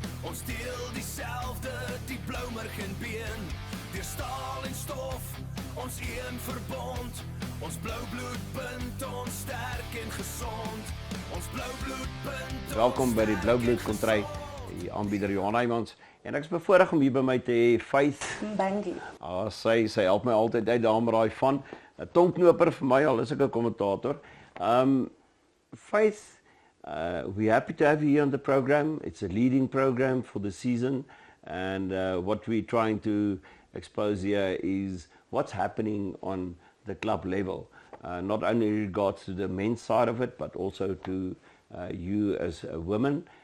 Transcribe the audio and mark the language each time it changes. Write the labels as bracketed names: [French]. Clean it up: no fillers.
[Afrikaans] Ons deel dieselfde, die blou merg en been. Deur staal en stof, ons een verbond. Ons blou bloed bind ons sterk en gesond. Ons blou bloed bind. Welkom by die Blou Bloed Kontry, die aanbieder Johan Heymans. En ek is bevoorreg om hier by my te hê Faith. Mbangi. Sy help my altyd uit daar met daai van 'n tongknoper vir my, al is ek 'n kommentator. [English] Faith, we're happy to have you here on the program. It's a leading program for the season, and what we're trying to expose here is what's happening on the club level, not only in regards to the men's side of it, but also to you as a woman.